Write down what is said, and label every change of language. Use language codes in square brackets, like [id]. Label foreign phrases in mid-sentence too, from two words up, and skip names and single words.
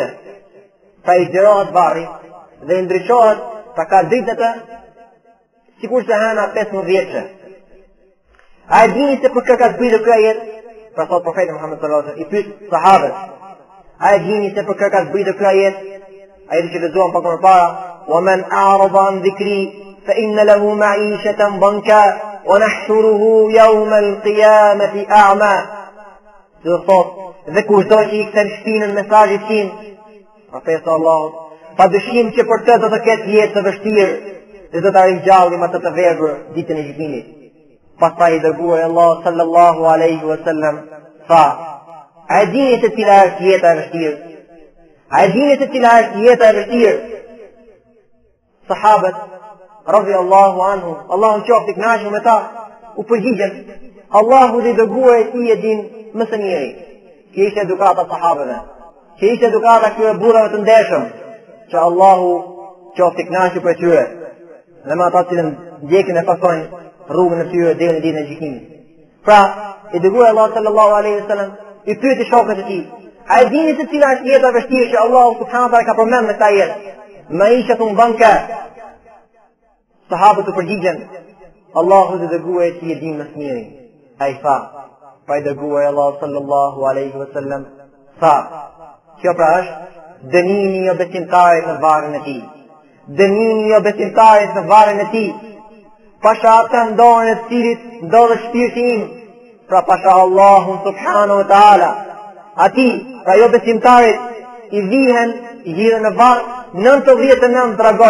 [sq] Pra i zgjerohet varri dhe i ndriçohet, pra ka dritë të sikur se hëna 15 vjeçe. A e dini se për kë ka zbritur ky ajet? Pra thot profeti Muhammed [ar] صلى الله عليه وسلم, [sq] i pyet sahabët: a e dini se për kë ka zbritur ky ajet? Ajeti që lexuam pak më para: [ar] "ومن أعرض عن ذكري فإن له معيشة ضنكا ونحشره يوم القيامة أعمى." [sq] Do thot, dhe kushdo që i kthen shpinën mesazhit tim, profeti Allahut, pa dyshim që për të do të ketë jetë të vështirë dhe do ta ringjallim atë të verbër ditën e gjykimit. Pastaj i dërguar Allah [ar] صلى الله عليه وسلم [sq] tha: a e dini se cila është jeta e vështirë? A e dini se cila është jeta e vështirë? Sahabët [ar] رضي الله عنهم, [sq] Allahu qoftë i kënaqur me ta, u përgjigjen: Allahu dhe dërguar e tij e din më së miri. Kjo ishte edukata sahabëve. Kjo ishte edukata këtyre burrave të ndershëm, që Allahu qoftë i kënaqur për tyre. Dhe me ata që ndjekin e pasojnë rrugën e tyre deri në ditën e gjykimit. Pra, i dërguar Allah [ar] صلى الله عليه وسلم [sq] i pyeti shokët e tij: a e dini se cila është jeta e vështirë që Allahu [ar] سبحانه وتعالى [sq] ka përmendur në këtë jetë? [ar] معيشة ضنكا. [sq] Sahabët u përgjigjen: Allahu dhe dërguar e tij e din më së miri. Ai tha, pa i dërguar Allah [ar] صلى الله عليه وسلم [sq] tha: kjo pra është dënimi i besimtarit në varrin e tij. Dënimi i besimtarit në varrin e tij. Pasha atë ndonjë të cilit ndodhet shpirti im, pra pasha Allahun [ar] سبحانه وتعالى. [sq] Ati, pra jo besimtarit, i vihen, i hidhen në varr 99 dragoj.